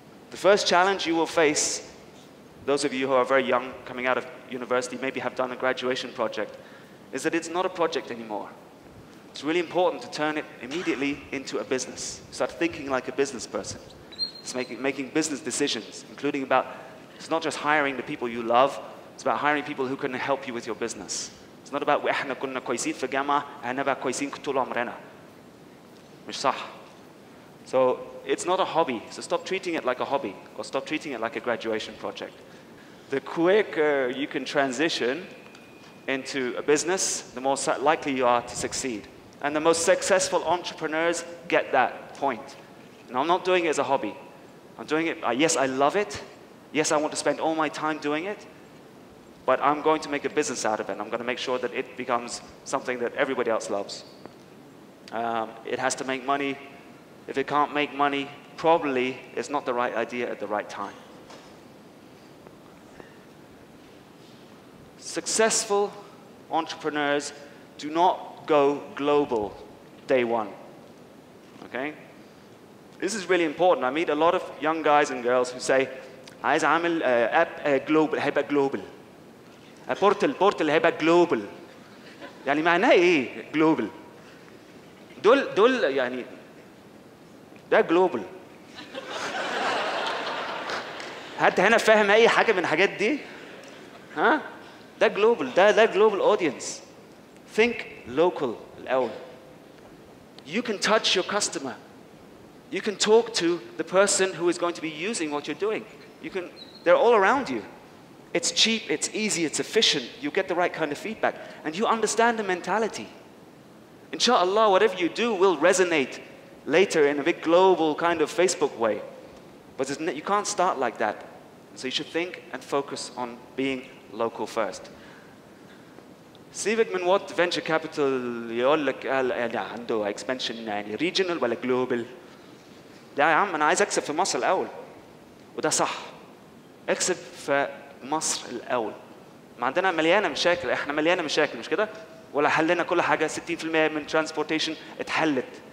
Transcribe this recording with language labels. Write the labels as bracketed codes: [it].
[en] The first challenge you will face, those of you who are very young, coming out of university, maybe have done a graduation project, is that it's not a project anymore. It's really important to turn it immediately into a business. Start thinking like a business person. It's making business decisions, including about, it's not just hiring the people you love, it's about hiring people who can help you with your business. It's not about [ar] احنا كنا كويسين في الجامعة هنبقى كويسين طول عمرنا. مش صح. [en] So it's not a hobby. So stop treating it like a hobby, or stop treating it like a graduation project. The quicker you can transition into a business, the more likely you are to succeed. And the most successful entrepreneurs get that point. And I'm not doing it as a hobby. I'm doing it, yes, I love it. Yes, I want to spend all my time doing it. But I'm going to make a business out of it. I'm going to make sure that it becomes something that everybody else loves. It has to make money. If it can't make money, probably it's not the right idea at the right time. Successful entrepreneurs do not go global day one. Okay? This is really important. I meet a lot of young guys and girls who say, [ar] عايز أعمل app global, هيبقى global. بورتل هيبقى global. يعني معناه إيه global؟ دول يعني ده global. حد هنا فاهم أي حاجة من الحاجات دي؟ ها؟ ده global. [en] ده global audience. Think local الأول. You can touch your customer. You can talk to the person who is going to be using what you're doing. They're all around you. It's cheap, it's easy, it's efficient. You get the right kind of feedback. And you understand the mentality. Inshallah, whatever you do will resonate later in a big global kind of Facebook way. But you can't start like that. So you should think and focus on being local first. [ar] سيبك من [en] what venture capital [ar] يقول لك عنده expansion يعني regional ولا global. ده يا عم أنا عايز أكسب في مصر الأول. وده صح. اكسب في مصر الأول. ما عندنا مليانة مشاكل، إحنا مليانة مشاكل مش كده؟ ولا حلنا كل حاجة 60% من transportation اتحلت.